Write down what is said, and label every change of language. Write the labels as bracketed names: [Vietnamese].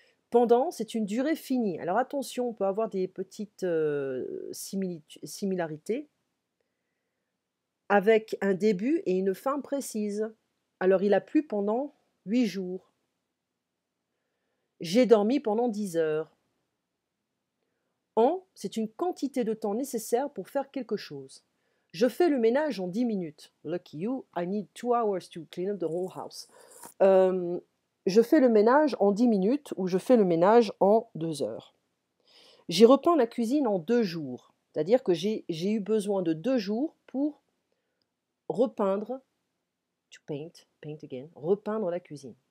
[French] Pendant, c'est une durée finie. Alors attention, on peut avoir des petites similarités avec un début et une fin précise. Alors il a plu pendant 8 jours. J'ai dormi pendant 10 heures. En, c'est une quantité de temps nécessaire pour faire quelque chose. Je fais le ménage en 10 minutes. [English] Lucky you, I need 2 hours to clean up the whole house. [French] Je fais le ménage en 10 minutes ou je fais le ménage en 2 heures. J'ai repeint la cuisine en 2 jours. C'est-à-dire que j'ai eu besoin de 2 jours pour repeindre, [English] to paint, paint again, [French] repeindre la cuisine.